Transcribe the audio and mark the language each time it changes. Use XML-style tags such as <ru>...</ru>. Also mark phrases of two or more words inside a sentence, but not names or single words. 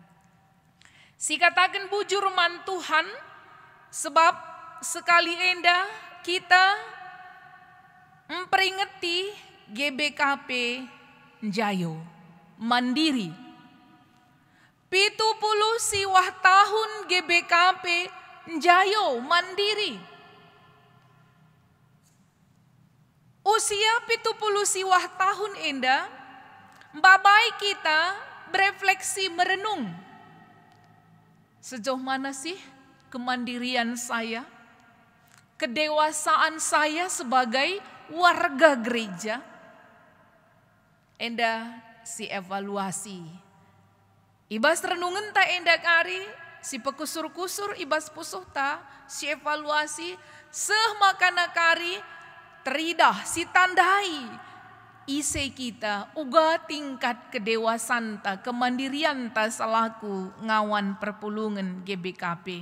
<btx>Si katakan bujur man Tuhan, sebab sekali enda kita memperingati GBKP Jayo mandiri. 70 siwah tahun GBKP Jayo mandiri. Usia 70 siwah tahun enda, babai kita</btx> <id>berefleksi merenung. Sejauh mana sih kemandirian saya, kedewasaan saya sebagai warga gereja?</id> <btx>Enda si evaluasi. Ibas renungan ta enda kari, si pekusur-kusur ibas pusuh ta, si evaluasi, seh makana kari, teridah si tandai ise kita uga</btx> <id>tingkat kedewasan</id> <btx>ta, kemandirian ta selaku ngawan perpulungan GBKP.</btx>